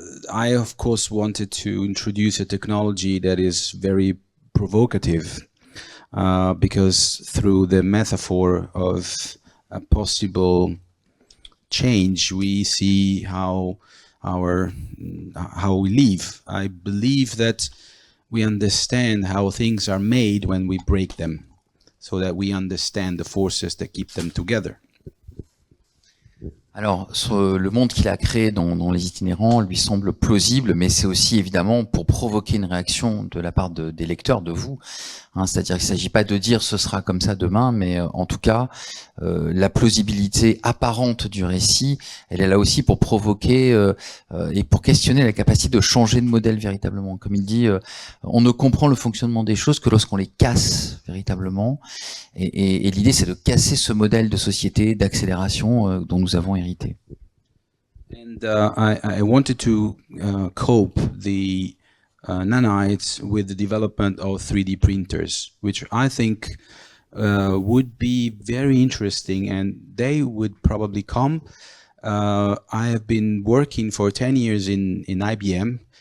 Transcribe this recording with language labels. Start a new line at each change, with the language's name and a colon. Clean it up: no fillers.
English: I, of course, wanted to introduce a technology that is very provocative, because through the metaphor of a possible change, we see how we live. I believe that we understand how things are made when we break them, so that we understand the forces that keep them together.
French: Alors, le monde qu'il a créé dans les itinérants lui semble plausible, mais c'est aussi évidemment pour provoquer une réaction de la part des lecteurs, de vous. C'est-à-dire qu'il ne s'agit pas de dire ce sera comme ça demain, mais en tout cas, la plausibilité apparente du récit, elle est là aussi pour provoquer et pour questionner la capacité de changer de modèle véritablement. Comme il dit, on ne comprend le fonctionnement des choses que lorsqu'on les casse véritablement. Et l'idée, c'est de casser ce modèle de société, d'accélération dont nous avons hérité.
English: And I wanted to cope the nanites with the development of 3D printers, which I think would be very interesting, and they would probably come. I have been working for 10 years in IBM,